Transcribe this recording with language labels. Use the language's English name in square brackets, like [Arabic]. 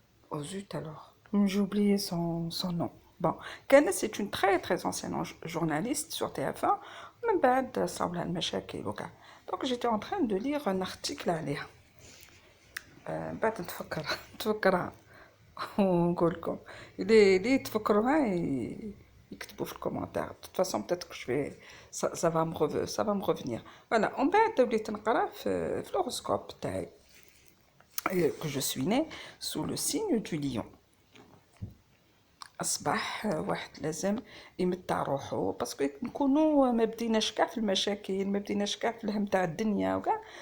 [French] oh zut alors, j'ai oublié son nom. Bon, Kane, c'est une très ancienne journaliste sur TF1, [Arabic] من بعد صار لها المشاكل وكاع. [French] Donc j'étais en train de lire un article عليها. [Arabic] بعد نتفكرها ونقول لكم اللي تفكروها يكتبوا في الكومنتار. [French] de toute façon peut-être que je vais ça va me revenir. voilà [Arabic] ومن بعد وليت نقرا في [French] l'horoscope تاعي que je suis née sous le signe du lion. [Arabic] أصبح واحد لازم يمتع روحو باسكو نكونوا ما بديناش كاع في المشاكل، ما بديناش كاع في الهم تاع الدنيا وكاع.